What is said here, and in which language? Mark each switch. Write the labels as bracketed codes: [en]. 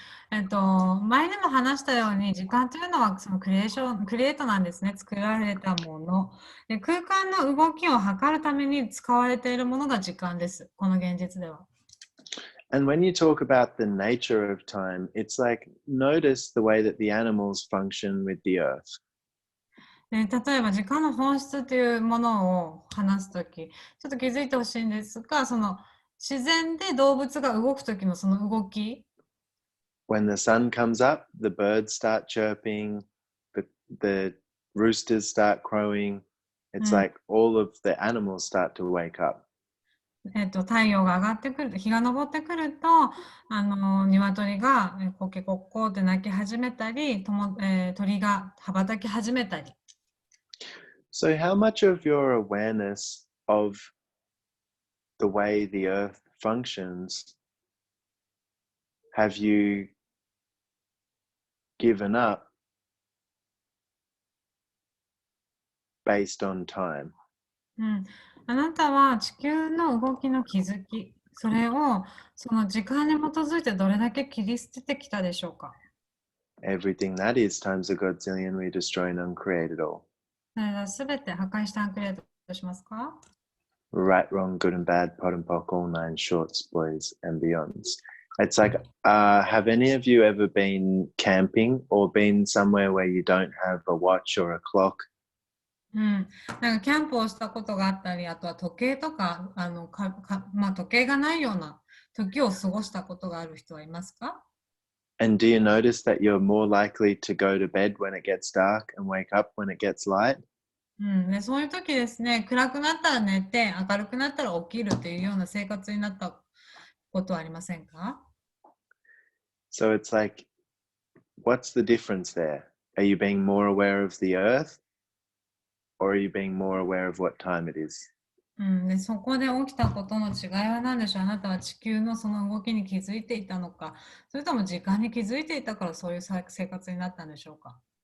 [ja] 前にも話したように、時間というのはそのクリエイトなんですね。作られたもの。で、空間の動きを測るために使われているものが時間です。この現実では。 [en] And when you talk about the nature of time, it's like notice the way that the animals function with the earth. [ja] 例えば時間の本質というものを話すとき、ちょっと気づいてほしいんですが、その自然で動物が動くときのその動き。 [en] When the sun comes up, the birds start chirping, the roosters start crowing. It's like all of the animals start to wake up. [ja] 太陽が上がってくる、日が昇ってくると、鶏がコケコッコって鳴き始めたり、鳥が羽ばたき始めたり。 [en] So how much of your awareness of the way the earth functions have you given up based on time? [ja] あなたは地球の動きの気づき、それをその時間に基づいてどれだけ切り捨ててきたでしょうか。 [en] Everything that is times a godzillion, we destroy and uncreate it all. [ja] すべて破壊してアンクリエイトしますか？ [en] Right, wrong, good and bad, pot and pock, all nine shorts, boys and beyonds. It's like, have any of you ever been camping or been somewhere where you don't have a watch or a clock? [ja] なんかキャンプをしたことがあったり、あとは時計とか、時計がないような時を過ごしたことがある人はいますか？ [en] And do you notice that you're more likely to go to bed when it gets dark and wake up when it gets light? [ja] でそういう時ですね、暗くなったら寝て、明るくなったら起きるというような生活になったことはありませんか？ [en] So it's like, what's the difference there? Are you being more aware of the earth? Or are you being more aware of what time it is? [ja] でそこで起きたことの違いは何でしょう？あなたは地球のその動きに気づいていたのか、それとも時間に気づいていたからそういう生活になったんでしょうか？